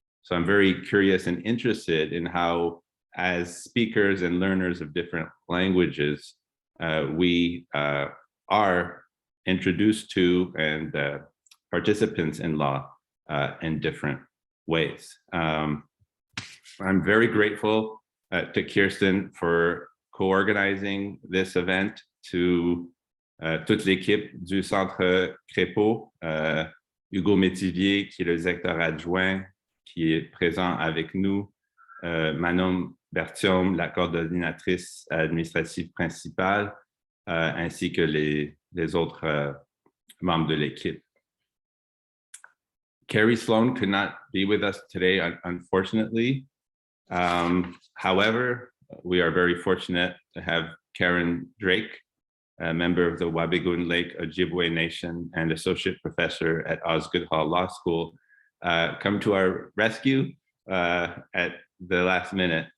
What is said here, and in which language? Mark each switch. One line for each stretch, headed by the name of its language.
English: So I'm very curious and interested in how, as speakers and learners of different languages, we are introduced to and participants in law in different ways. I'm very grateful to Kirsten for co-organizing this event, to
French: toute l'équipe du Centre Crépeau, Hugo Métivier, qui est le directeur adjoint, qui est présent avec nous, Manon Bertium, la coordonnatrice administrative principale, ainsi que les autres membres de l'équipe.
English: Carrie Sloan could not be with us today, unfortunately. However, we are very fortunate to have Karen Drake, a member of the Wabigoon Lake Ojibwe Nation and associate professor at Osgoode Hall Law School, come to our rescue at the last minute.